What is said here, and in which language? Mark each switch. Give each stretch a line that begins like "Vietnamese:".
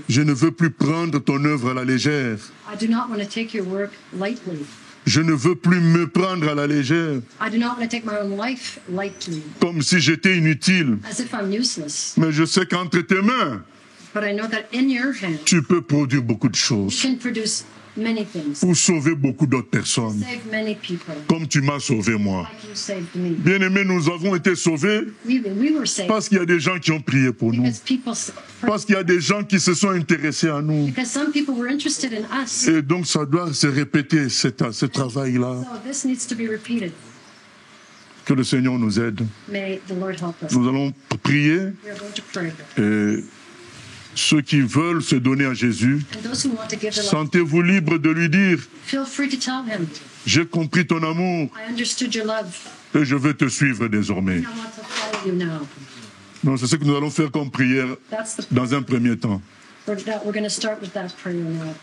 French: Je ne veux plus prendre ton œuvre à la légère.
English: I do not want to take your work lightly.
French: Je ne veux plus me prendre à la légère,
English: I do not want to take my own life lightly,
French: comme si j'étais inutile.
English: as if I'm useless.
French: Mais je sais qu'entre tes mains,
English: But I know that in your hand,
French: tu peux produire beaucoup de
English: you
French: choses
English: can produce many things,
French: pour sauver beaucoup d'autres personnes,
English: save many people,
French: comme tu m'as sauvé moi.
English: like you saved me.
French: Bien-aimés, nous avons été sauvés
English: We were saved
French: parce qu'il y a des gens qui ont prié pour nous,
English: because
French: parce qu'il y a des gens qui se sont intéressés à nous.
English: because some people were interested in us.
French: Et donc ça doit se répéter, ce travail-là.
English: So this needs to be repeated.
French: Que le Seigneur nous aide.
English: May the Lord help us.
French: Nous allons prier
English: We are going to pray.
French: et ceux qui veulent se donner à Jésus,
English: And those who want to give their life,
French: sentez-vous libre de lui dire,
English: feel free to tell him,
French: j'ai compris ton amour
English: I understood your love.
French: et je veux te suivre désormais.
English: I want to follow you now.
French: Donc c'est ce que nous allons faire comme prière
English: That's the
French: dans un premier temps.
English: we're going to start with that prayer now.